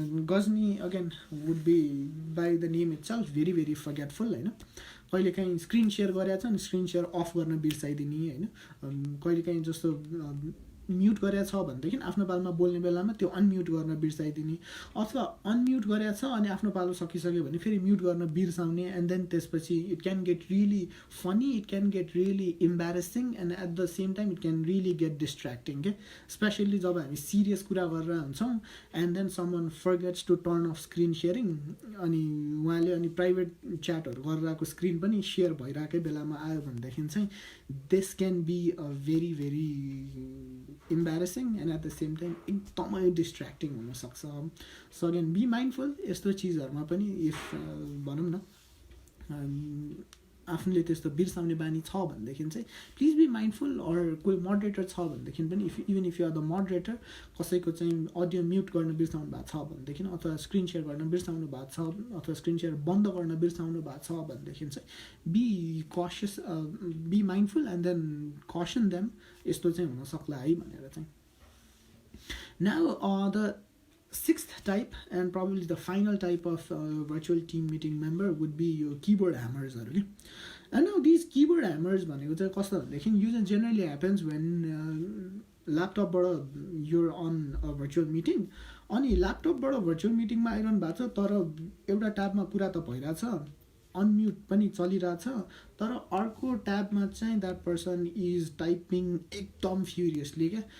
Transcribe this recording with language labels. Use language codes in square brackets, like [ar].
[en] Ghajini again would be by the name itself very very forgetful होइन। [ne] कहिलेकाहीँ screen share गरेको छ अनि स्क्रिन सेयर अफ गर्न बिर्साइदिने होइन। कहिलेकाहीँ जस्तो म्युट गरेको छ भनेदेखि आफ्नो पालोमा बोल्ने बेलामा त्यो अनम्युट गर्न बिर्साइदिने, अथवा अनम्युट गरेको छ अनि आफ्नो पालो सकिसक्यो भने फेरि म्युट गर्न बिर्साउने। [en] And then त्यसपछि it can get really funny, it can get really embarrassing and at the same time it can really get distracting के। [ne] स्पेसल्ली जब हामी सिरियस कुरा गरेर हुन्छौँ [en] and then someone forgets to turn off screen sharing, [ne] अनि उहाँले अनि private च्याटहरू गरिरहेको स्क्रिन पनि सेयर भइरहेकै बेलामा आयो भनेदेखि चाहिँ [en] this can be a very very embarrassing and at the same time [ne] एकदमै डिस्ट्र्याक्टिङ हुनसक्छ। [en] so again be mindful [ne] यस्तो चिजहरूमा पनि। इफ भनौँ न आफूले त्यस्तो बिर्साउने बानी छ भनेदेखि चाहिँ [en] please be mindful, or [ne] कोही मोडरेटर छ भनेदेखि पनि [en] even if you are the moderator [ne] कसैको चाहिँ अडियो म्युट गर्न बिर्साउनु भएको छ भनेदेखि, अथवा स्क्रिन सेयर गर्न बिर्साउनु भएको छ, अथवा स्क्रिन सेयर बन्द गर्न बिर्साउनु भएको छ भनेदेखि चाहिँ [en] be cautious, be mindful and then caution them, [ne] यस्तो चाहिँ हुनसक्ला है भनेर चाहिँ। [en] Now the sixth type and probably the final type of virtual team meeting member would be your keyboard hammers. And now these keyboard hammers [ne] भनेको चाहिँ कस्तो भनेदेखि यो चाहिँ [en] generally happens when [ne] ल्यापटपबाट [en] you're on a virtual meeting, [ne] अनि ल्यापटपबाट virtual मिटिङमा आइरहनु भएको छ तर एउटा ट्याबमा कुरा त भइरहेछ, अनम्युट पनि चलिरहेछ, तर अर्को ट्याबमा चाहिँ [en] that person is typing [ne] एकदम [en] furiously [ne] क्या।